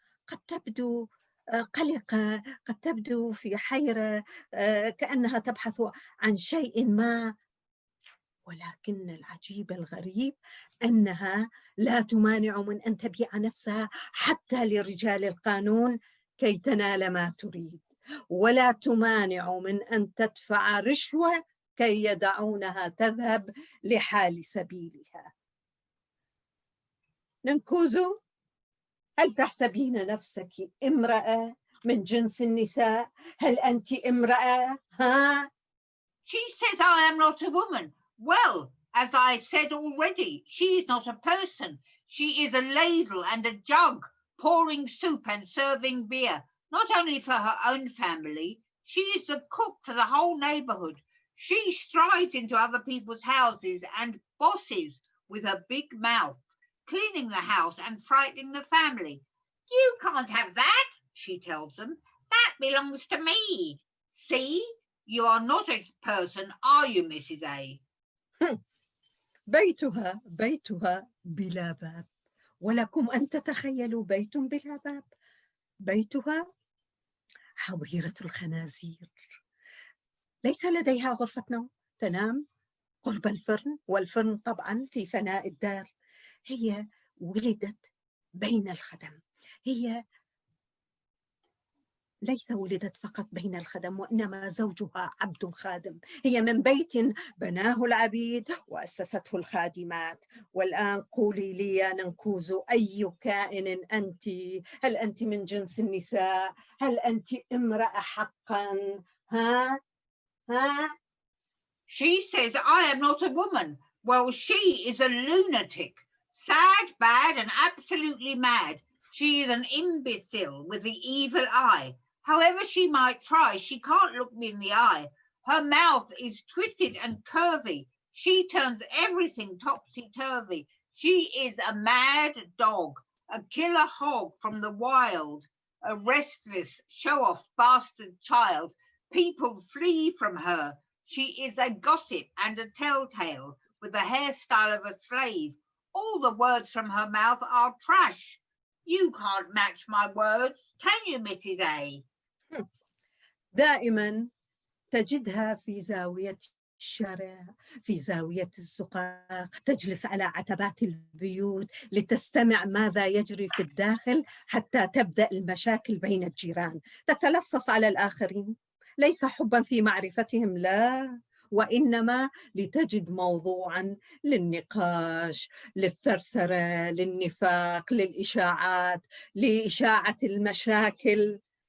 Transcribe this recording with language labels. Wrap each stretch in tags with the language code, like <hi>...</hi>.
<ar>قد تبدو قلقة، قد تبدو في حيرة، كأنها تبحث عن شيء ما، ولكن العجيب الغريب أنها لا تمانع من أن تبيع نفسها حتى لرجال القانون كي تنال ما تريد، ولا تمانع من أن تدفع رشوة كي يدعونها تذهب لحال سبيلها. ننكوزو، هل تحسبين نفسك امرأة من جنس النساء؟ هل أنت امرأة؟ ها؟</ar> <en>She says I am not a woman. Well, as I said already, she is not a person. She is a ladle and a jug pouring soup and serving beer, not only for her own family. She is the cook for the whole neighborhood. She strides into other people's houses and bosses with her big mouth, cleaning the house and frightening the family. You can't have that, she tells them. That belongs to me. See, you are not a person, are you, Mrs. A?</en> <ar>بيتها بلا باب، ولكم أن تتخيلوا بيت بلا باب. بيتها حظيرة الخنازير، ليس لديها غرفة نوم، تنام قرب الفرن، والفرن طبعا في فناء الدار. هي ولدت بين الخدم، هي ليس ولدت فقط بين الخدم، وإنما زوجها عبد خادم. هي من بيت بناه العبيد وأسسته الخادمات. والآن قولي لي يا ننكوزو، أي كائن أنت؟ هل أنت من جنس النساء؟ هل أنت امرأة حقا؟ ها؟</ar> <en>She says I am not a woman. Well, she is a lunatic, sad, bad, and absolutely mad. She is an imbecile with the evil eye. However she might try, she can't look me in the eye. Her mouth is twisted and curvy. She turns everything topsy-turvy. She is a mad dog, a killer hog from the wild, a restless, show-off bastard child. People flee from her. She is a gossip and a telltale with the hairstyle of a slave. All the words from her mouth are trash. You can't match my words, can you, Mrs. A?</en> <ar>دائما تجدها في زاوية الشارع، في زاوية الزقاق، تجلس على عتبات البيوت لتستمع ماذا يجري في الداخل حتى تبدأ المشاكل بين الجيران. تتلصص على الآخرين، ليس حبا في معرفتهم، لا، وإنما لتجد موضوعا للنقاش، للثرثرة، للنفاق، للإشاعات، لإشاعة المشاكل.</ar>